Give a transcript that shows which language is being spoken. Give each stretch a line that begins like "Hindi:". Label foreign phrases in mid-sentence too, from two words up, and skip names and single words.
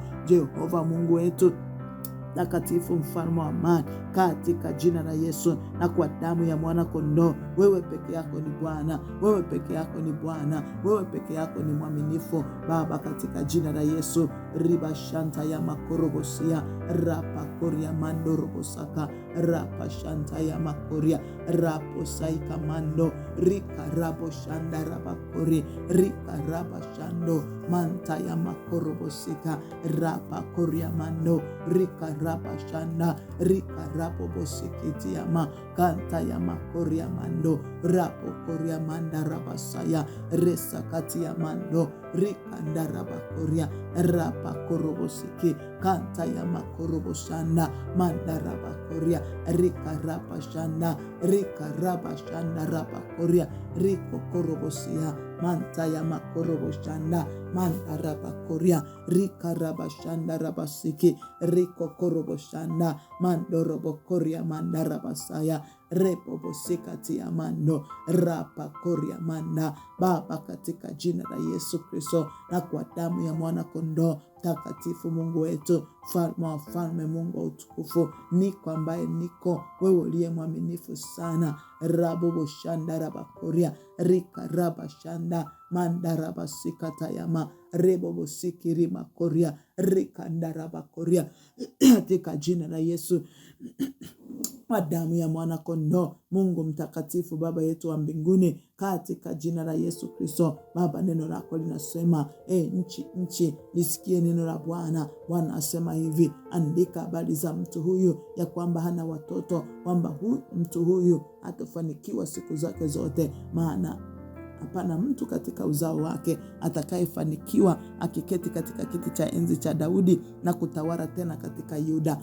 Swahili: Jehova Mungu wetu takatifu, mfalme wa amani, katika jina la Yesu na kwa damu ya mwana kondoo, wewe peke yako ni Bwana, wewe peke yako ni Bwana, wewe peke yako ni mwaminifu Baba, katika jina la Yesu. Riba shanta ya makorobosia rapa koria mando robosaka rapa shanta ya makoria rapo saika mando rika rabo shanda raba kori rika raba shando manta ya makorobosika rapa koria mando rika raba shanda rika rapo bosikiti ya makanta ya makoria mando rapo koria manda raba saya resa kati ya mando rika ndaraba koria rapa korobosiki kanta ya makoroboshanda mandaraba koria rika rapa shanda rika raba shanda raba koria riko korobosia manta ya makoroboshanda mandaraba koria rika raba shanda raba siki riko koroboshanda mandorobo koria mandaraba saya repo sikati ya mando rapa koria manda. Baba, katika jina la Yesu Kristo na kwa damu ya mwana kondoo, takatifu Mungu wetu, mfalme wa falme, Mungu wa utukufu, niko ambaye niko, wewe uliye mwaminifu sana. Rabobo shanda rabakoria rika raba shanda mandaraba sikatayama rebobo sikirima koria rika ndaraba koria katika jina la Yesu, kwa damu ya mwana kondoo, Mungu mtakatifu, Baba yetu wa mbinguni, katika jina la Yesu Kristo. Baba, neno lako linasema nchi lisikie neno la Bwana. Bwana asema hivi, andika habari za mtu huyu ya kwamba hana watoto, kwamba mtu huyu hatafanikiwa siku zake zote, maana hapana mtu katika uzao wake atakayefanikiwa akiketi katika kiti cha enzi cha Daudi na kutawala tena katika Yuda.